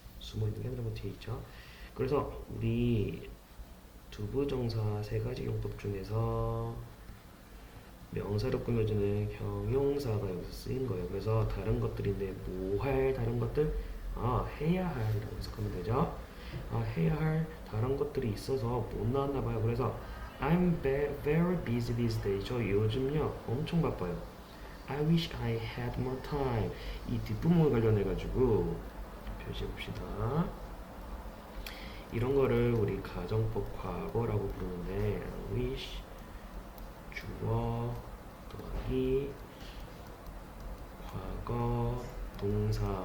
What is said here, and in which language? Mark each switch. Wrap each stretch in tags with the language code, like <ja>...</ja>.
<ko>숨어있는 게 아니라 뭐 뒤에 있죠. 그래서 우리 투부정사 세 가지 용법 중에서 명사를 꾸며주는 형용사가 여기서 쓰인 거예요. 그래서 다른 것들인데 뭐 할 다른 것들? 해야 할이라고 해석하면 되죠. 해야 할 다른 것들이 있어서 못 나왔나 봐요. 그래서</ko> <en>I'm very busy these days.</en> <ko>저 요즘요 엄청 바빠요.</ko> <en>I wish I had more time.</en> <ko>이 뒷부분에 관련해 가지고 표시해 봅시다. 이런 거를 우리 가정법 과거라고 부르는데 wish 주어 더하기 과거 동사.</ko>